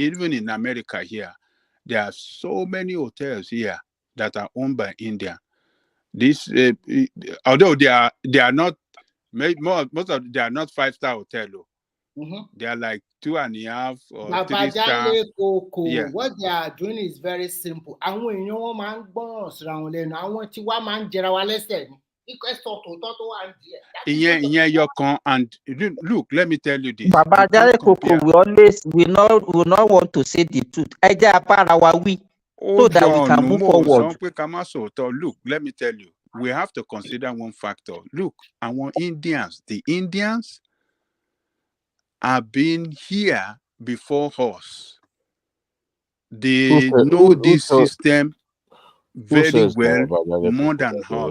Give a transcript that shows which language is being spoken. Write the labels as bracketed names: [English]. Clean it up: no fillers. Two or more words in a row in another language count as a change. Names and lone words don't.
[English] Even in America here, There are so many hotels here that are owned by India. This, although they are not, most of they are not 5-star hotel. They are like 2.5 or 3-star. Babajale Koko, Yeah. what they are doing is very simple. [Yoruba] Àwọn èèyàn wọn máa ń gbọ́ràn síra wọn lẹ́nu. Àwọn tí wá máa ń jẹra wa lẹ́sẹ̀ ni. Ìkẹ́sọ̀ tòótọ́ tó wà ní díẹ̀. [English] Yeah, your con. And look, let me tell you this. Babajale Koko, we not want to say the truth. [Yoruba] Ẹ jẹ́ apára wa wí, [English] so that we can move forward. Look, let me tell you, we have to consider one factor. Look, the Indians have been here before us. They know this system very well, more than us.